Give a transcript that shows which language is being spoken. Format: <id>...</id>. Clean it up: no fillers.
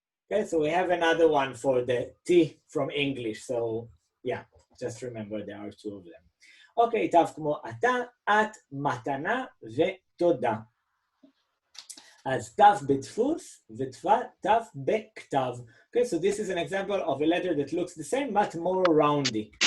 <en>Okay, so we have another one for the T from English, so yeah, just remember there are two of them.</en> <he>Okay, תו כמו אתה, את, מתנה ותודה. אז תו בדפוס ותו בכתב.</he> <en>Okay, so this is an example of a letter that looks the same but more roundy.</en>